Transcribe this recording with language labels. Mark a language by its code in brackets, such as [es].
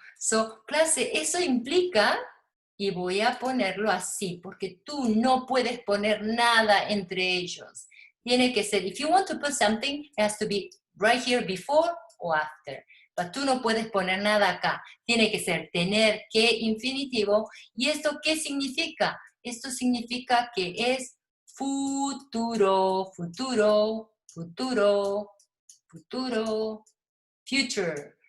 [es] So, clase, eso implica, y voy a ponerlo así, porque tú no puedes poner nada entre ellos. Tiene que ser, [en] if you want to put something, it has to be right here before or after. [es] Pero tú no puedes poner nada acá. Tiene que ser tener que infinitivo. ¿Y esto qué significa? Esto significa que es futuro, futuro, futuro, futuro, future.